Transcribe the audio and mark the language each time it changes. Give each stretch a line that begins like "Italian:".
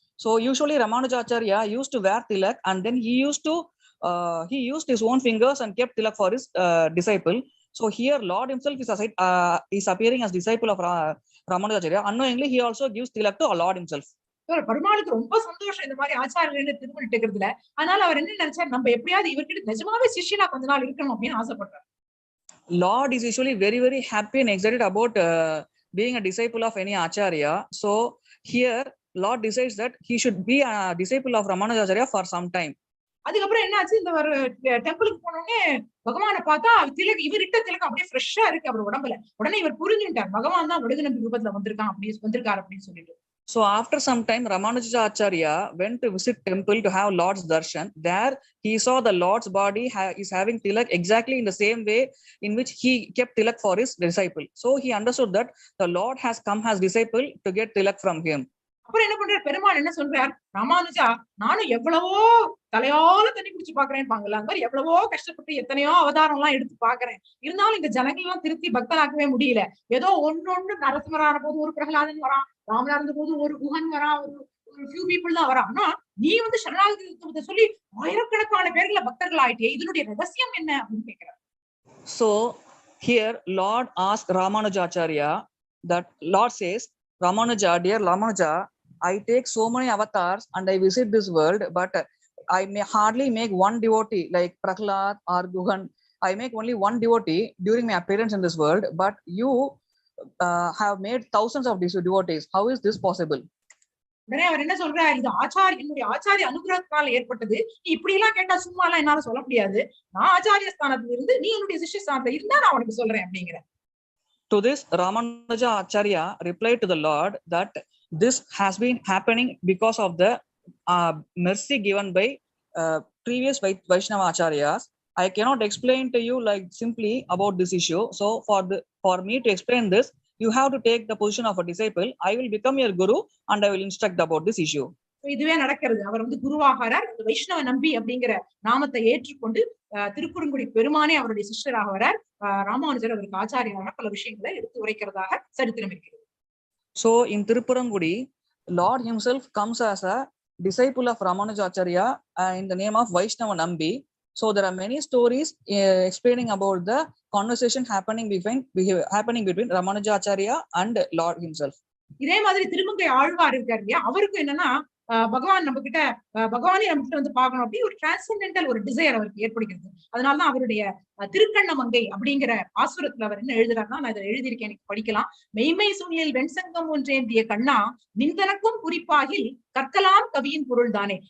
English: So usually Ramanujacharya used to wear tilak, and then he used his own fingers and kept tilak for his disciple. So here Lord himself is appearing as disciple of Ramanujacharya. Unknowingly he also gives tilak to Lord himself.
Tamil: பெருமாளுக்கு ரொம்ப சந்தோஷம் இந்த மாதிரி ஆச்சாரியர்கள் திருமணம் இட்டுக்கிறதுல. அதனால அவர் என்ன நினைச்சார், நம்ம எப்படியாவது இவர்கிட்ட நிஜமாவே சிஷ்யனா கொஞ்ச நாள் இருக்கணும் அப்படின்னு ஆசைப்படுறார்.
English: Lord is usually very, very happy and excited about being a disciple of any acharya. So here Lord decides that he should be a disciple of Ramanada Raya for some time.
Tamil: அதுக்கப்புறம் என்னாச்சு, இந்த ஒரு டெம்பிளுக்கு போனோடனே பகவானை பார்த்தா திலக் இவர்கிட்ட திலகம் அப்படியே ஃப்ரெஷ்ஷா இருக்கு அவர் உடம்புல. உடனே இவர் புரிஞ்சுட்டார் பகவான் தான் வடுகநம்பி ரூபத்துல வந்திருக்காரு அப்படின்னு சொல்லிட்டு.
English: So after some time, Ramanuja Acharya went to visit temple to have Lord's darshan. There he saw the Lord's body is having tilak exactly in the same way in which he kept tilak for his disciple. So he understood that the Lord has come as disciple to get tilak from him.
Tamil: அப்புறம் என்ன பண்றார், பெருமாள் என்ன சொல்றார், ராமானுஜா நானும் எவ்வளவோ தலையால தண்ணி குடிச்சு பாக்குறேன் பாங்கல்ல, அந்த மாதிரி எவ்வளவோ கஷ்டப்பட்டு எத்தனையோ அவதாரம் எல்லாம் எடுத்து பாக்குறேன். இருந்தாலும் இந்த ஜனங்கள் எல்லாம் திருப்தி பக்தனாக்கவே முடியல. ஏதோ ஒன்னொன்னு நரசிம்மரான போது ஒரு பிரகலாதன் வரான், ராமனா இருந்த போது ஒரு குஹன் வரான், ஒரு
English: few people
Tamil: தான் வரான். ஆனா நீ வந்து சரணாகதி சொல்லி ஆயிரக்கணக்கான பேர்களை பக்தர்கள் ஆயிட்டே, இதனுடைய ரகசியம் என்ன அப்படின்னு கேட்கிறார்.
English: So here Lord asked Ramanuja Acharya that Lord says, Ramanuja, dear Ramanuja, I take so many avatars and I visit this world, but I may hardly make one devotee like Prahlad or Guhan. I make only one devotee during my appearance in this world, but you have made thousands of these devotees. How is this possible?
Tamil: உடனே அவர் என்ன சொல்றாரு, இது என்னுடைய ஆச்சாரிய அனுகிரகத்தால் ஏற்பட்டது. நீ இப்படி எல்லாம் கேட்டா சும்மா எல்லாம் என்னால சொல்ல முடியாது. நான் ஆச்சாரிய ஸ்தானத்துல இருந்து நீ என்னுடைய சிஷ்ய ஸ்தானத்துல இருந்தா நான் உனக்கு சொல்றேன் அப்படிங்கிற.
English: To this, Ramanuja Acharya replied to the Lord that this has been happening because of the mercy given by previous Vaishnava Acharyas. I cannot explain to you like simply about this issue. So for me to explain this, you have to take the position of a disciple. I will become your guru and I will instruct about this issue.
Tamil: இதுவே நடக்கிறது. அவர் வந்து குருவாகிறார். வைஷ்ணவ நம்பி அப்படிங்கிற நாமத்தை ஏற்றுக்கொண்டு திருக்குறுங்குடி பெருமானே அவருடைய சிஷ்யராக வரார். ராமானுஜர் அவருக்கு ஆச்சாரியராக பல விஷயங்களை எடுத்து உரைக்கிறதாக சரித்திரம் இருக்கிறது.
English: So in Tirupurangudi, Lord himself comes as a disciple of Ramanuja Acharya in the name of Vaishnava Nambi. So there are many stories explaining about the conversation happening between Ramanuja Acharya and Lord himself.
Tamil: இதே மாதிரி திருமங்கை ஆழ்வார் இருக்காரு இல்லையா, அவருக்கு என்னன்னா பகவானே நம்ம கிட்ட வந்து பார்க்கணும் அப்படி ஒரு
English: transcendental
Tamil: ஒரு
English: desire
Tamil: அவருக்கு ஏற்படுகிறது. அதனாலதான் அவருடைய திருக்கண்ணமங்கை அப்படிங்கிற ஆசுரத்துல அவர் என்ன எழுதுறாருன்னா, நான் இதை எழுதியிருக்கேன், எனக்கு படிக்கலாம். மெய்மை சூனியல் வெண்சங்கம் ஒன்றேந்திய கண்ணா நிந்தனக்கும் குறிப்பாகில் கற்கலாம் கவியின் பொருள் தானே.